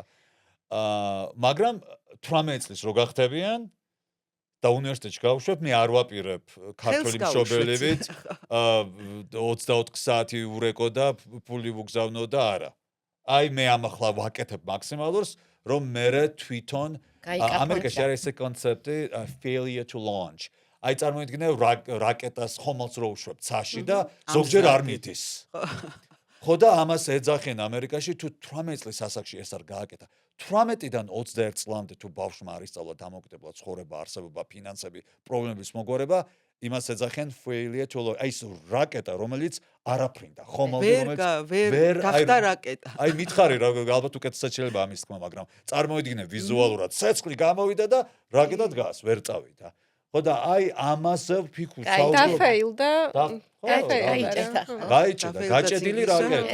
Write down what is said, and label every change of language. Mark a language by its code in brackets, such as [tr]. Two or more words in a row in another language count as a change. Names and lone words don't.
[ka] მაგრამ 18 წლის რო გახდებიან და უნივერსიტეტში გავუშვებ, მე არ ვაპირებ ქართველი მშობელებით 24 საათი ურეკო და ფული ვუგზავნო და არა. აი მე ამახლა ვაკეთებ მაქსიმალურს, რომ მე თვითონ ამერიკაში არის ეს კონცეფტი [en] failure to launch. [ka] აი წარმოიდგინე რაკეტას ხომალდს რო უშვებ ცაში და ზოგჯერ არ მიდის. ხო და ამას ეძახენ ამერიკაში თუ 18 წლის ასაკში ეს არ გააკეთა. 18-დან 21 წლამდე თუ ბავშვმა არ ისწავლა დამოუკიდებლად ცხოვრება, არსებობა, ფინანსები, პრობლემების მოგვარება, იმას ეძახენ [en] failure to launch. [ka] აი ეს რაკეტა, რომელიც არაფრინდა, ხომალდი რომელიც ვერ გახდა რაკეტა. აი მითხარი რა ალბათ უკეთესად შეიძლება ამის თქმა, მაგრამ წარმოიდგინე ვიზუალურად ცეცხლი გამოვიდა და რაკეტა დგას, ვერ წავიდა. ხო და აი ამაზე ვფიქრობ და ფეილდა გაიჭედა გაჭედილი რაკეტა